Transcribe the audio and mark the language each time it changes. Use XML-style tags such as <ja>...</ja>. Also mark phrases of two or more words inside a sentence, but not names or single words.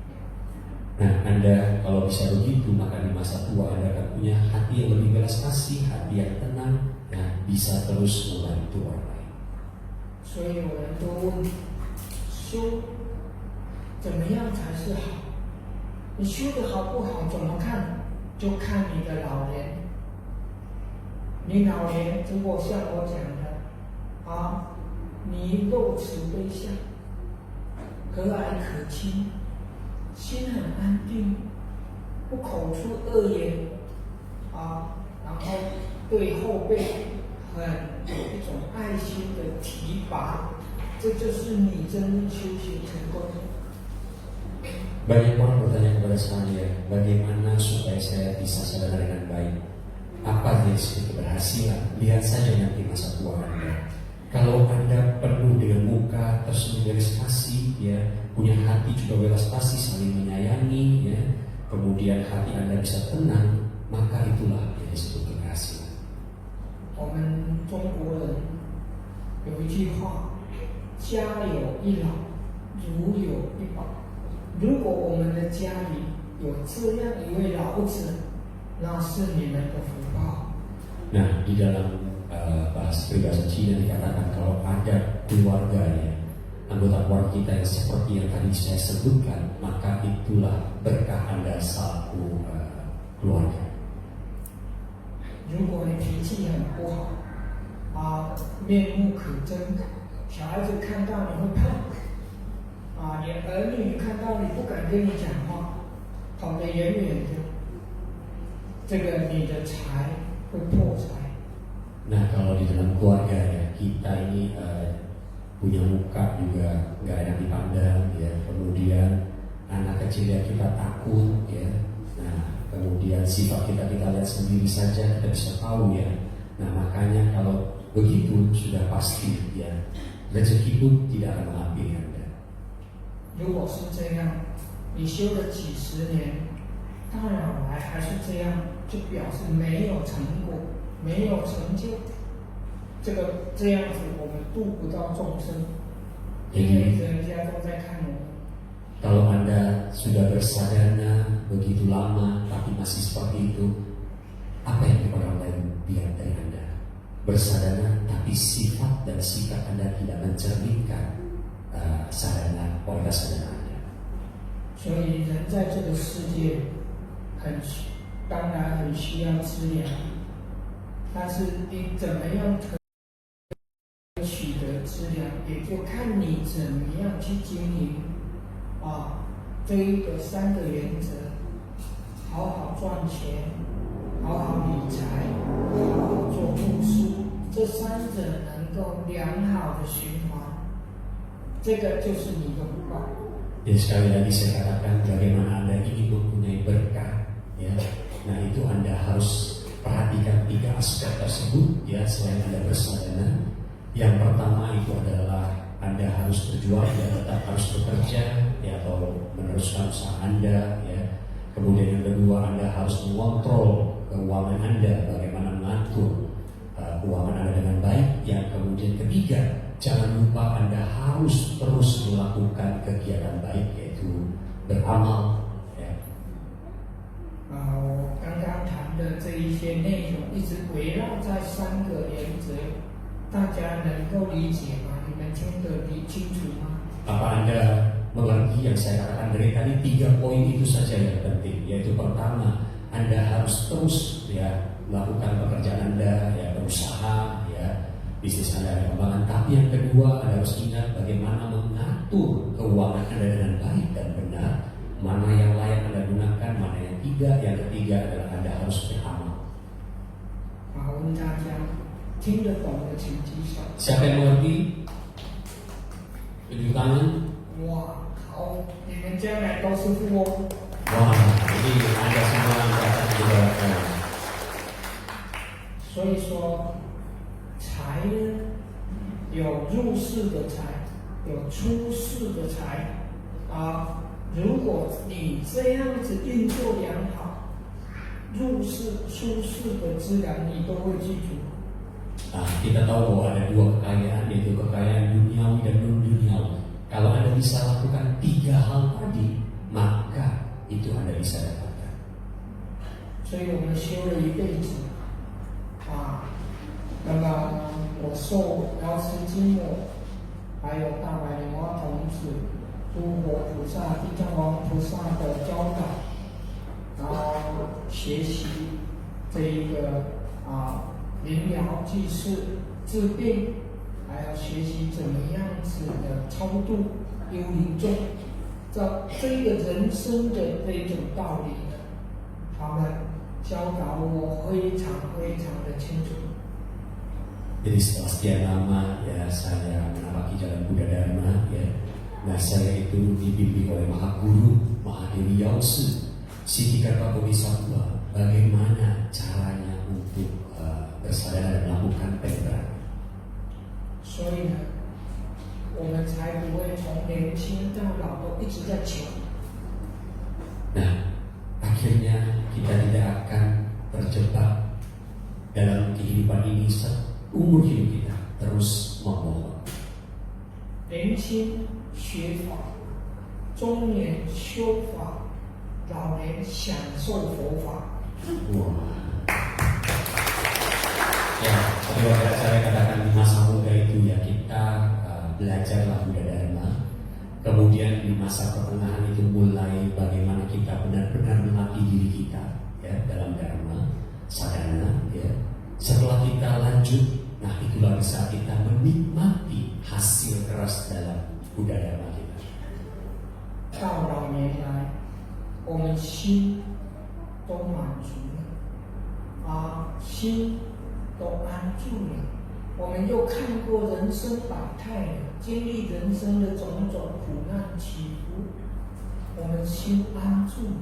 <id>Nah, Anda kalau bisa begitu, maka di masa tua Anda akan punya hati yang lebih belas kasih, hati yang tenang, ya, bisa terus membantu orang lain.</id> <zh>所以有人都问，修怎么样才是好？你修的好不好怎么看？就看你的老年。你老年如果像我讲的你露慈悲相，和蔼可亲。心很安定，不口出恶言，然后对后辈很有一种爱心的提拔， 这就是你真正修行成功。</zh> <id>Banyak orang bertanya kepada saya, bagaimana supaya saya bisa sadar dengan baik? Apa definisi keberhasilan? Lihat saja nanti masa tua Anda. Kalau Anda penuh dengan muka, terus belas kasih, ya, punya hati juga belas kasih, saling menyayangi, ya, kemudian hati Anda bisa tenang, maka itulah yang disebut keberhasilan.</id> <zh>我们中国人有一句话：“家有一老，如有一宝。” 如果我们的家里有这样一位老者，那是你们的福报。</zh> <id>Nah, di dalam peribahasa Cina dikatakan kalau ada keluarganya, anggota keluarga kita yang seperti yang tadi saya sebutkan, maka itulah berkah Anda selaku keluarga.</id> <zh>如果你脾气很不好面目可憎，小孩子看到你会怕。你儿女看到你不敢跟你讲话，跑得远远的，这个你的财会破财。</zh> <id>Nah, kalau di dalam keluarga ya, kita ini punya muka juga nggak enak dipandang, ya. Kemudian anak kecil ya kita takut, ya. Nah, kemudian sifat kita lihat sendiri saja kita bisa tahu, ya. Nah, makanya kalau begitu sudah pasti, ya, rezeki pun tidak akan menghampiri Anda.</id> <zh>如果是这样，你修了几十年，到老来还是这样，就表示没有成果，没有成就。这样子，我们度不到众生，因为人家都在看我们。</zh> <id>Kalau Anda sudah bersadana begitu lama tapi masih seperti itu, apa yang orang lain lihat dari Anda? Bersadana tapi sifat dan sikap Anda tidak mencerminkan sadana kualitas sadana Anda.</id> <zh>所以人在这个世界当然很需要资粮，但是你怎么样取得资粮，也就看你怎么样去经营这一个3个原则：好好赚钱，好好理财，好好做布施，这3者能够良好的循环。这个就是你的福报。</zh> <id>Jadi sekali lagi saya katakan bagaimana Anda ingin mempunyai berkah, ya. Nah itu Anda harus perhatikan 3 aspek tersebut, ya. Selain Anda bersadana, yang pertama itu adalah Anda harus berjuang, ya, tetap harus bekerja, ya, atau meneruskan usaha Anda, ya. Kemudian yang kedua Anda harus mengontrol keuangan Anda, bagaimana mengatur keuangan Anda dengan baik. Yang kemudian ketiga, jangan lupa Anda harus terus melakukan kegiatan baik, yaitu beramal. Ya.</id> <zh>我刚刚谈的这一些内容，一直围绕在3个原则，大家能够理解吗？你们听得清楚吗？</zh> <id>Apa Anda mengerti yang saya katakan dari tadi? 3 poin itu saja yang penting, yaitu pertama, Anda harus terus, ya, melakukan pekerjaan Anda, ya, berusaha, ya, bisnis Anda ada kembangan. Tapi yang kedua, Anda harus ingat bagaimana mengatur keuangan Anda dengan baik dan benar. Mana yang layak Anda gunakan, mana yang tidak. Yang ketiga adalah Anda harus beramal.</id> <zh>我问大家，听得懂的请举手。</zh> <id>Siapa yang mengerti? Tunjuk tangan.</id> <zh>哇，好，你们将来都是富翁。</zh> <id>Wah, ini Anda semua yang akan diberkati.</id> <zh>所以说，财呢，有入世的财，有出世的财如果你这样子运作良好，入世、出世的资粮你都会记住。</zh> <id>Nah, kita tahu bahwa ada 2 kekayaan, yaitu kekayaan duniawi dan non-duniawi. Kalau Anda bisa lakukan 3 hal tadi, maka itu Anda bisa dapatkan.</id> <zh>所以我们修了一辈子那么我受药师经墨，还有大白莲花童子、诸佛菩萨、地藏王菩萨的教导，然后学习这一个临疗济世、治病，还要学习怎么样子的超度幽灵众，这一个人生的这一种道理呢，他们教导我非常非常的清楚。</zh> <id>Jadi setelah sekian lama ya saya menapaki jalan Buddha Dharma ya. Nah saya itu dibimbing oleh Maha Guru Mahadewi Yausu Siddhikarta Bodhisattva. Bagaimana caranya untuk bersadar dan melakukan penetrasi.</id> <zh>所以呢，我们才不会从年轻到老都一直在求。</zh> <id>Nah, akhirnya kita tidak akan terjebak dalam kehidupan ini seumur hidup kita terus memohon.</id> <zh>年轻学法，中年修法，老年享受佛法。 Wah.</zh> <id>Ya, seperti yang saya katakan di masa muda itu ya kita belajarlah Buddha Dharma. Kemudian di masa pertengahan itu mulai bagaimana kita benar-benar melatih diri kita ya dalam Dharma, sadhana ya. Setelah kita lanjut, nah itulah saat kita menikmati hasil keras dalam Buddha Dharma kita.</id> <zh>到老年来，我们心都满足了，心都安住了。我们又看过人生百态了，经历人生的种种苦难起伏，我们心安住了。</zh>